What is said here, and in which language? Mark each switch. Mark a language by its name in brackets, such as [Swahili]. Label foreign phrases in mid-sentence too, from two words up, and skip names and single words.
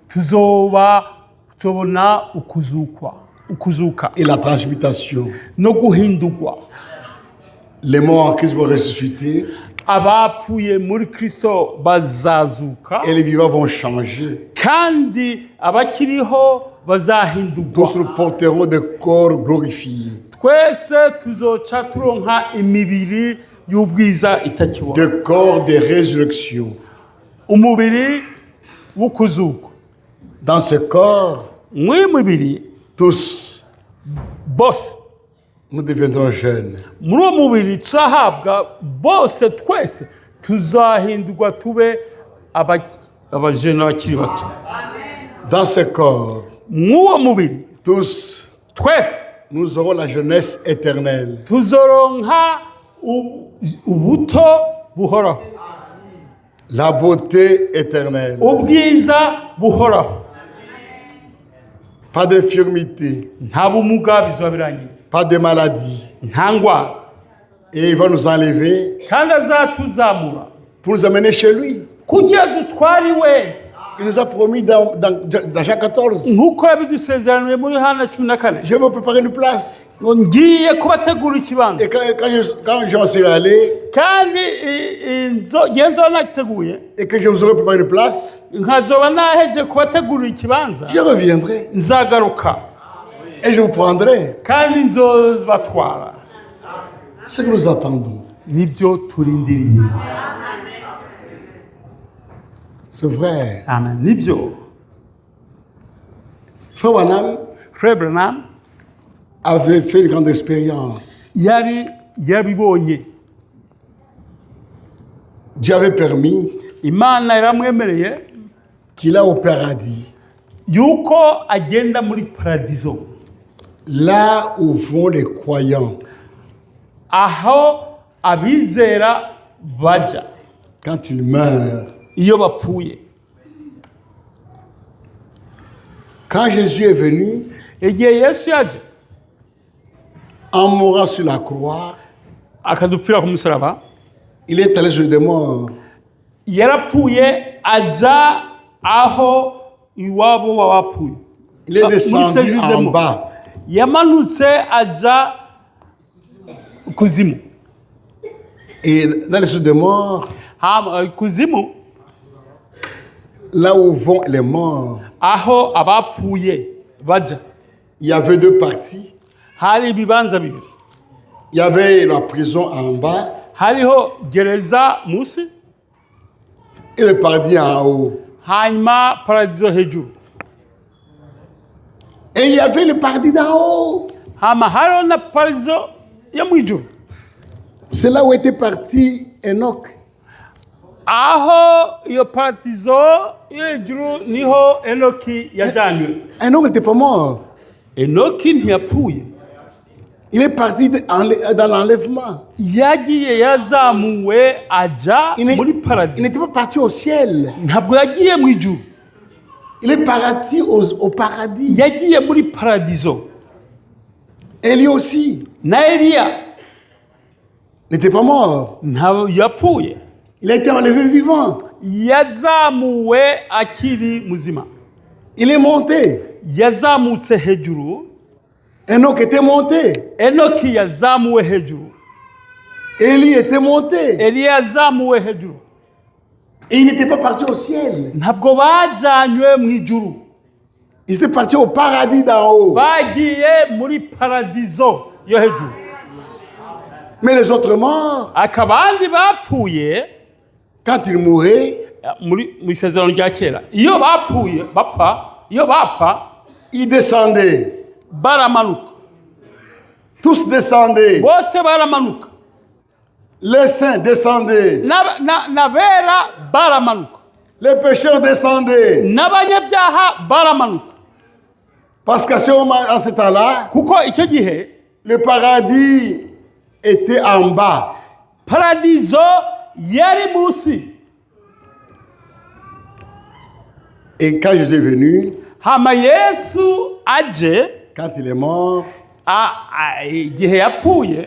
[Rundi] tuzobona ukuzuka [French] et la transmutation. [Rundi] no guhindurwa. [French] Les morts en Christ vont ressusciter [Rundi] Abapfuye muri Kristo bazazuka [French] et les vivants vont changer. [Rundi] kandi abakiriho bazahindurwa. [French] Tous nous porterons des corps glorifiés. [Rundi] Twese tuzoca turonka imibiri y'ubwiza itakibona. [French] Des corps de résurrection. [Rundi] Umubiri w'ukuzuka. [French] Dans ce corps, [Rundi] Mw'iyi mibiri [French] tous, [Rundi] bose, [French] nous deviendrons jeunes. [Rundi] muri uwo mubiri tuzahabwa bose twese tuzahindurwa tube abajene bakiri bato. [French] Dans ce corps, [Rundi] Mw'uwo mubiri [French] tous, [Rundi] twese [French] nous aurons la jeunesse éternelle. [Rundi] tuzoronka ubuto buhoraho, [French] La beauté éternelle. [Rundi] ubwiza buhoraho. [French] Pas d'infirmité, [Rundi] Nta bumuga bizoba birangiye, [French] pas de maladie. [Rundi] nta ndwara, [French] Et il va nous enlever [Rundi] kandi azatuzamura [French] pour nous amener chez lui. [Rundi] kugira dutware iwe, [French] Il nous a promis dans Jean 14, [Rundi] nk'uko yabidusezeraniye muri Yohana 14, [French] je vais vous préparer une place. [Rundi] ngo ngiye kubategura ikibanza. [French] Et quand j'en serai allé [Rundi] Kandi ngiye nzoba nakiteguye, [French] et que je vous aurai préparé une place, [Rundi] nkazoba naheje kubategurira ikibanza, [French] je reviendrai [Rundi] nzagaruka [French] et je vous prendrai. [Rundi] kandi nzobatwara. [French] Ce que nous attendons, [Rundi] Nibyo turindiriye. [French] c'est vrai. [Rundi] Amen. Nibyo. [French] Frère Branham [Rundi] Frère Branham [French] avait fait une grande expérience. [Rundi] yari yabibonye. [French] Dieu avait permis [Rundi] Imana yaramwemereye [French] qu'il a au paradis, [Rundi] yuko agenda muri paradizo, [French] là où vont les croyants [Rundi] aho abizera baja [French] quand ils meurent. [Rundi] iyo bapfuye. [French] Quand Jésus est venu, [Rundi] Igihe Yesu yaje [French] en mourant sur la croix, [Rundi] akadupfira ku musaraba, [French] il est allé sur des morts. [Rundi] yarapfuye aja aho iwabo w'abapfuye. [French] Il est descendu en Musejuzemo. bas. [Rundi] Yamanutse aja kuzimu. [French] Et dans les des morts, [Rundi] Kuzimu, [French] là où vont les morts, [Rundi] aho abapfuye baja, [French] il y avait deux parties. [Rundi] hari ibibanza bibiri. [French] Il y avait la prison en bas [Rundi] Hariho gereza musi, [French] et le paradis en haut. [Rundi] hanyuma paradizo hejuru. [French] Et il y avait le paradis d'en haut. [Rundi] Hama hariho na paradizo yo mwijuru, [French] C'est là où était parti Enoch. [Rundi] aho iyo paradizo yo hejuru niho Enoki yajanywe. [French] Enoch n'était pas mort. [Rundi] Enoki ntiyapfuye, [French] Il est parti dans l'enlèvement. [Rundi] yagiye yarazamuwe aja [French] Il [Rundi] muri [French] n'est- il [Rundi] paradizo. [French] n'était pas parti au ciel. [Rundi] Ntabwo yagiye mu ijuru, [French] Il est parti au paradis. [Rundi] yagiye muri paradizo. [French] Et lui aussi [Rundi] Na Eliya [French] n'était pas mort. [Rundi] ntabwo yapfuye, [French] Il a été enlevé vivant. [Rundi] yazamuwe akiri muzima. [French] Il est monté. [Rundi] Yazamutse hejuru, [French] Enoch était monté. [Rundi] Enoki yazamuwe hejuru, [French] Élie était monté. [Rundi] Eliya yazamuwe hejuru. [French] Et il n'était pas parti au ciel. [Rundi] Ntabwo bajanywe mu ijuru, [French] Il était parti au paradis d'en haut. [Rundi] bagiye muri paradizo yo hejuru. [French] Mais les autres morts, [Rundi] Akabandi bapfuye [French] quand ils mouraient, [Rundi] muri mu isezerano rya kera, iyo bapfuye bapfa [French] ils descendaient. [Rundi] baramanuka, [French] Tous descendaient. [Rundi] bose baramanuka, [French] Les saints descendaient. [Rundi] n'abera baramanuka, [French] Les pécheurs descendaient. [Rundi] n'abanyabyaha baramanuka. [French] Parce qu'à ce temps-là, [Rundi] Kuko icyo gihe [French] le paradis était en bas. [Rundi] paradizo yari munsi. [French] Et quand Jésus est venu, [Rundi] Hama Yesu aje, [French] quand il est mort, [Rundi] igihe yapfuye